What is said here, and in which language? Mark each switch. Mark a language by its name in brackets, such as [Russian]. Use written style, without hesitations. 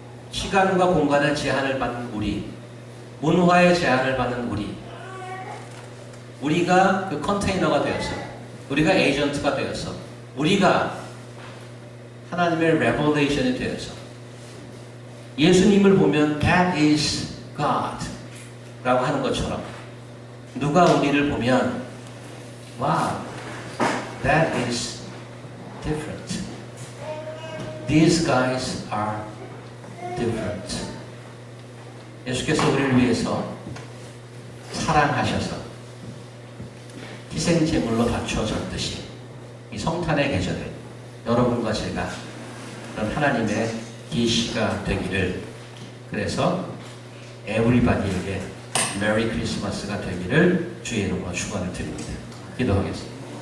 [Korean] 시간과 공간의 제한을 받는 우리, 문화의 제한을 받는 우리가 그 컨테이너가 되어서, 우리가 에이전트가 되어서, 우리가 하나님의 레벨레이션이 되어서 예수님을 보면 [English] That is God [Korean] 라고 하는 것처럼 누가 우리를 보면 [English] Wow, that is different. These guys are different. [Korean] 예수께서 우리를 위해서 사랑하셔서 희생제물로 바쳐졌듯이 이 성탄의 계절에 여러분과 제가 그런 하나님의 계시가 되기를, 그래서 에브리바디에게 메리 크리스마스가 되기를 주의 이름으로 축원을 드립니다. 기도하겠습니다.